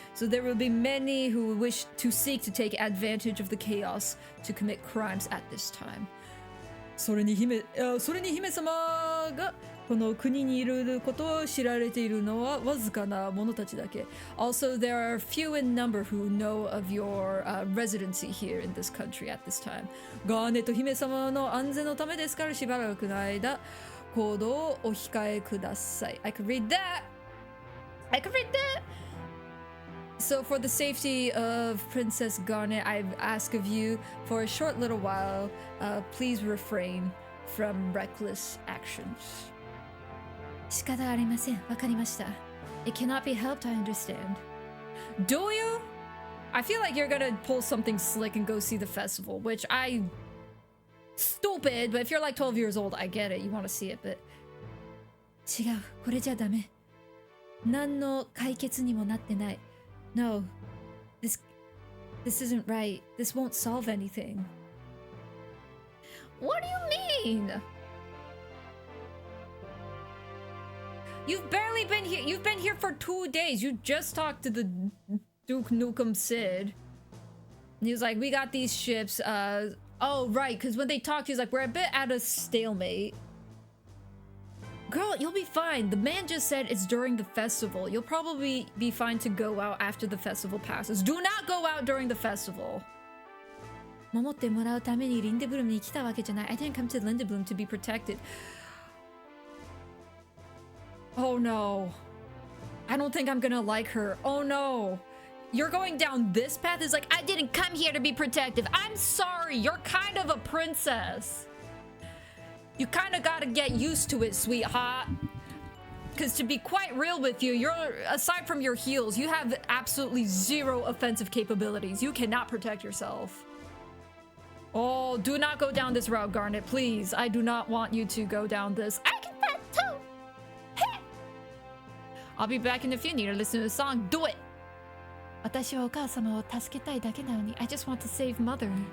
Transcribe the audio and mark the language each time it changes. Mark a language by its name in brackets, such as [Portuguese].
[English] So there will be many who wish to seek to take advantage of the chaos to commit crimes at this time. [Japanese] それに姫様がこの国にいることを知られているのはわずかな者たちだけ。 [English] Also, there are few in number who know of your residency here in this country at this time. [Japanese] ガーネット姫様の安全のためですからしばらくの間行動をお控えください。 [English] I could read that! I could read that! So for the safety of Princess Garnet, I've asked of you for a short little while, please refrain from reckless actions. [Japanese] 仕方ありません。わかりました。 [English] It cannot be helped, I understand. Do you? I feel like you're gonna pull something slick and go see the festival, which Stupid, but if you're like 12 years old, I get it. You want to see it, but... [Japanese] 違う。これじゃダメ。何の解決にもなってない。 [English] No. This isn't right. This won't solve anything. What do you mean? You've barely been here. You've been here for 2 days. You just talked to the Duke Nukem Sid. And he was like, we got these ships. Oh, right. Because when they talked, he was like, we're a bit at a stalemate. Girl, you'll be fine. The man just said it's during the festival. You'll probably be fine to go out after the festival passes. Do not go out during the festival. [Japanese] 守ってもらうためにリンデブルームに来たわけじゃない. [English] I didn't come to Lindebloom to be protected. Oh no. I don't think I'm gonna like her. Oh no. You're going down this path? It's like, I didn't come here to be protective. I'm sorry. You're kind of a princess. You kind of gotta get used to it, sweetheart. Because to be quite real with you, aside from your heels, you have absolutely zero offensive capabilities. You cannot protect yourself. Oh, do not go down this route, Garnet, please. I do not want you to go down this. I can fight too. Hey. I'll be back in a few. Need to listen to the song. Do it. [Japanese] 私はお母様を助けたいだけなのに [English] I just want to save mother.